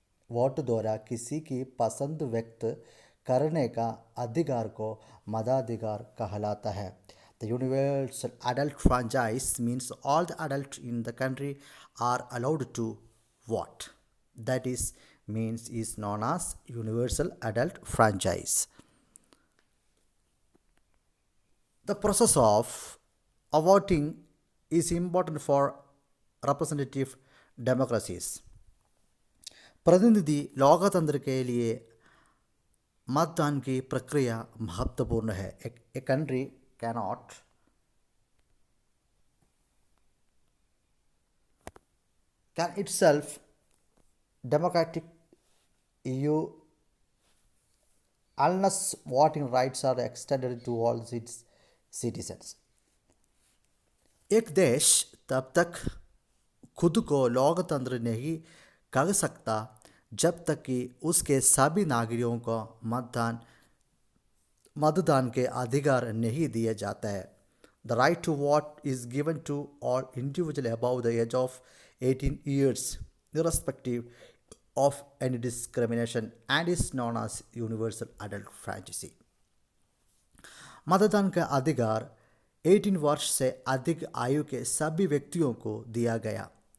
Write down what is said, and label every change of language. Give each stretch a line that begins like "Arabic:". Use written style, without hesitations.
Hindi: Vote द्वारा किसी की पसंद व्यक्त करने का अधिकार को मताधिकार कहलाता है.
English: The universal adult franchise means all the adults in the country are allowed to vote. That is known as universal adult franchise. The process of voting is important for representative democracies.
Hindi: प्रतिनिधि लोकतंत्र के लिए मतदान की प्रक्रिया महत्वपूर्ण है.
English: A country cannot can itself democratic EU unless voting rights are extended to all its citizens.
Hindi: एक देश तब तक खुद को लोकतंत्र नहीं कह सकता जब तक कि उसके सभी नागरिकों को मतदान के अधिकार नहीं दिए जाता है.
English: The right to vote is given to all individuals above the age of 18 years, irrespective of any discrimination, and is known as universal adult franchise.
Hindi: मतदान का अधिकार 18 वर्ष से अधिक आयु के सभी व्यक्तियों को दिया गया.